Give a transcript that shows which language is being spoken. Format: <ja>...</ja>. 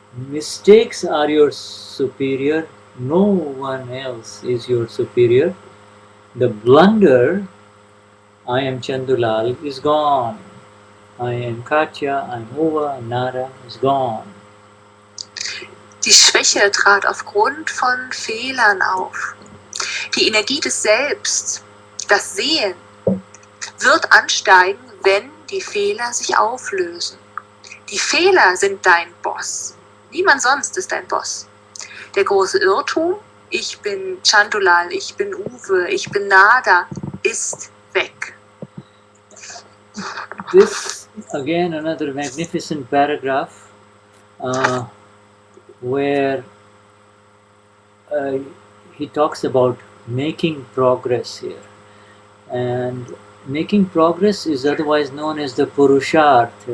<en>Mistakes are your superior, no one else is your superior. The blunder, I am Chandulal, is gone. I am Katja, I am Uva, Nara, is gone.</en> <de>Die Schwäche trat aufgrund von Fehlern auf. Die Energie des Selbst, das Sehen, wird ansteigen, wenn die Fehler sich auflösen. Die Fehler sind dein Boss. Niemand sonst ist dein Boss. Der große Irrtum, ich bin Chandulal, ich bin Uwe, ich bin Nada, ist weg.</de> <en>This, again, another magnificent paragraph where he talks about making progress here. And making progress is otherwise known as the Purusharth.</en>